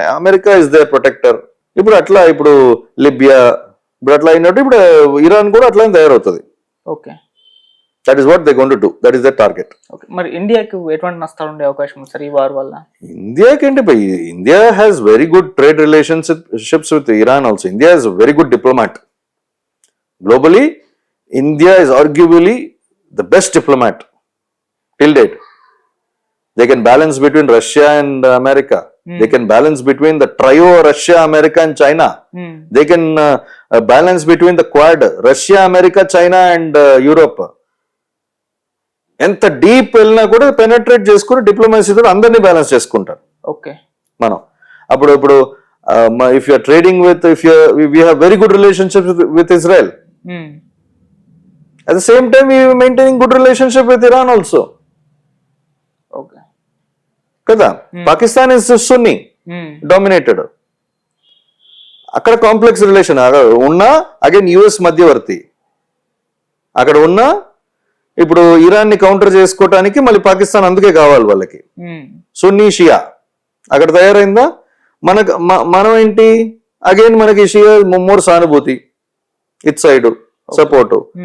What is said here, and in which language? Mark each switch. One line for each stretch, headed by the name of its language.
English: America is their protector.
Telugu: ఇప్పుడు అట్లా, ఇప్పుడు లిబియా ఇప్పుడు అట్లా అయినట్టు ఇప్పుడు ఇరాన్ కూడా అట్లానే తయారవుతుంది. Okay,
English: That is what they going to do, that is the target.
Telugu: Okay, మరి ఇండియాకి ఎటువంటి నష్టాలు ఉండే అవకాశం ఉంది సార్ ఈ వార్ వల్ల? ఇండియాకి ఏంటి,
English: India has very good trade relationships with Iran also. India is very good diplomat. Globally, India is arguably the best diplomat till date. They can balance between Russia and America. They can balance between the trio Russia, America and China. They can balance between the quad Russia, America, China and Europe.
Telugu: ఎంత deep వెళ్ళినా కూడా penetrate చేసుకుని డిప్లొమసీతో అందరినీ balance చేసుకుంటారు. Okay, మనం ఇప్పుడు
English: if you are trading with, we have very good relationships with Israel. At the same time, we are maintaining good relationship with Iran also. Okay.
Telugu: Kada?
English: Pakistan is Sunni dominated.
Telugu: అక్కడ complex relation ఉన్నా again US మధ్యవర్తి. అక్కడ ఉన్నా ఇప్పుడు Iran ని counter చేసుకోవటానికి మళ్ళీ పాకిస్తాన్ అందుకే కావాలి వాళ్ళకి. సున్నీ షియా అక్కడ తయారైందా? మనం ఏంటి, అగైన్ మనకి షియా మోర్ సానుభూతి, ఇట్ సైడ్ సపోర్ట్.